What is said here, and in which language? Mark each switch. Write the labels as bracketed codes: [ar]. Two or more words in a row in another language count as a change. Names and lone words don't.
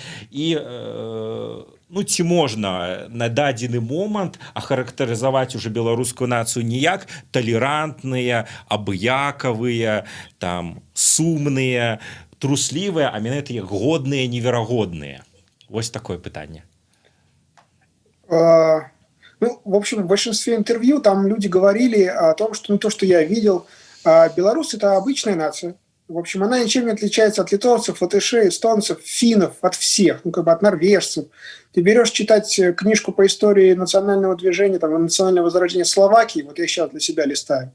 [be] І ну, ці можна на дадзены момант ахарактарызаваць уже беларускую нацыю не як талерантныя, абыякавыя, там, сумныя, труслівыя, а менавіта як годныя, неверагодныя? Вось такое пытанне. [ru] Ну, в общем, в большинстве интервью там люди говорили о том, что, ну, то, что я видел, белорусы – это обычная нация. В общем, она ничем не отличается от литовцев, латышей, эстонцев, финнов, от всех, ну, как бы от норвежцев. Ты берешь читать книжку по истории национального движения, там, национального возрождения Словакии, вот я сейчас для себя листаю.